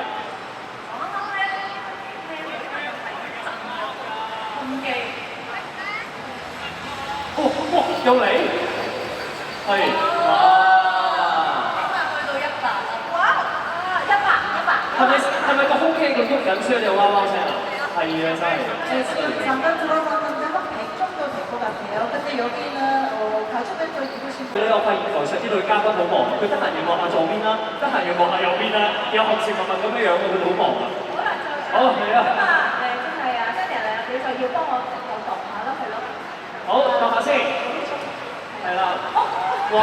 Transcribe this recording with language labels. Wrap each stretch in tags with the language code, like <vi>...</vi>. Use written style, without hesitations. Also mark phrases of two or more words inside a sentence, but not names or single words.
<yue>我啱啱咧聽到呢個係禁忌。哇！又嚟，係哇！起碼去到100啦！哇！100。係咪個胸肌咁喐緊，所以你哇哇聲啊？係啊，真係。</yue> <ko>잠깐 들어봤는데 한 100 정도 될 것 같아요. 근데 여기는 가족들도 입으신</ko> <yue>你有發現台上呢對嘉賓好忙，佢得閒要望下左邊啦，得閒要望下右邊啦，有學似默默咁樣樣，佢好忙啊。好係啊。咁啊真係啊 ，Daniel 啊，你就要幫我又度下啦，係咯。好，度下先。係啦。哇！</yue>